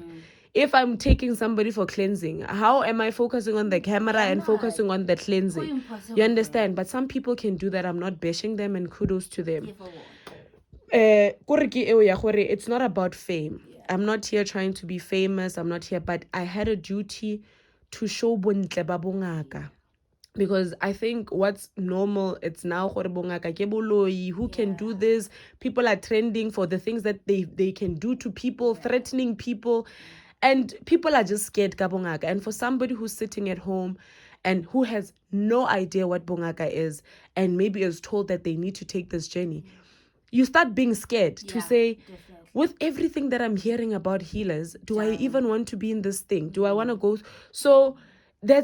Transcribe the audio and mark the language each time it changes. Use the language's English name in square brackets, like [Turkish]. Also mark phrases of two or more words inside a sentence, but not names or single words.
[English] If I'm taking somebody for cleansing, how am I focusing on the camera and focusing on the cleansing? You understand? But some people can do that. I'm not bashing them, and kudos to them. It's not about fame. I'm not here trying to be famous. I'm not here, but I had a duty to show [Tswana] bontle ba bongaka. [English] Because I think what's normal, it's now who can do this. People are trending for the things that they can do to people, threatening people. And people are just scared [Tswana] ka bongaka. [English] And for somebody who's sitting at home and who has no idea what bongaka is, and maybe is told that they need to take this journey, you start being scared to say, definitely. With everything that I'm hearing about healers, do I even want to be in this thing? Do I want to go?